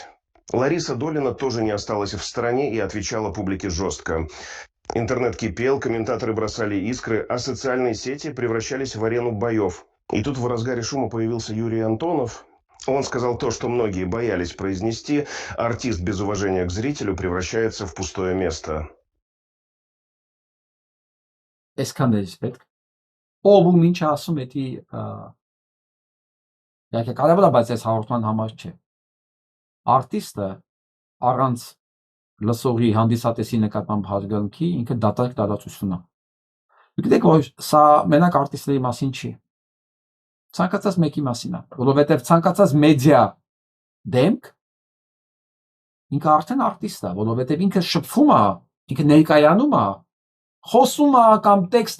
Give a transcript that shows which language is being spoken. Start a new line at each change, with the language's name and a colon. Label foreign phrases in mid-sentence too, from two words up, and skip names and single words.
Russian: Лариса Долина тоже не осталась в стороне и отвечала публике жестко. Интернет кипел, комментаторы бросали искры, а социальные сети превращались в арену боев. И тут в разгаре шума появился Юрий Антонов. Он сказал то, что многие боялись произнести: артист без уважения к зрителю превращается в пустое место.
Armenian: Այսքան է պետք։ Ով ու ինչ ասում էդի Իհարկե կարևոր է, բայց այս հաղորդման համար չէ։ Արտիստը առանց լսողի հանդիսատեսի նկատմամբ հարգանքի ինքը դատարկ տարածություն է։ Գիտեք, որ սա մենակ արտիստների մասին չի։ Ցանկացած մեկի մասին է, որովհետև ցանկացած մեդիա դեմք ինքը արդեն արտիստ է, որովհետև ինքը շփվում է, ինքը ներկայանում է, խոսում է կամ տեքստ